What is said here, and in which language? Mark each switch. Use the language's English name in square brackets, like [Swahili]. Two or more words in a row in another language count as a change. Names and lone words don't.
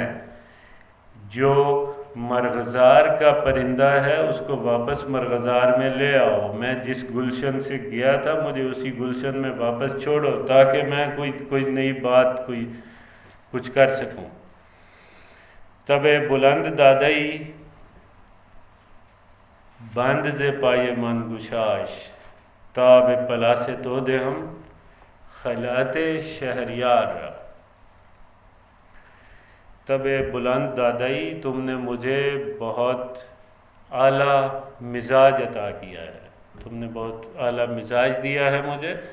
[Urdu] جو مرغزار کا پرندہ ہے اس کو واپس مرغزار میں لے آؤ، میں جس گلشن سے گیا تھا مجھے اسی گلشن میں واپس چھوڑو، تاکہ میں کوئی نئی بات کچھ کر سکوں۔ [Persian] تب بلند دادئی بند ز پائے من گشاش، تاب پلاس تو دے ہم خلعت شہریار را۔ تب بلند دادئی، [Urdu] تم نے مجھے بہت اعلیٰ مزاج عطا کیا ہے، تم نے بہت اعلیٰ مزاج دیا ہے مجھے۔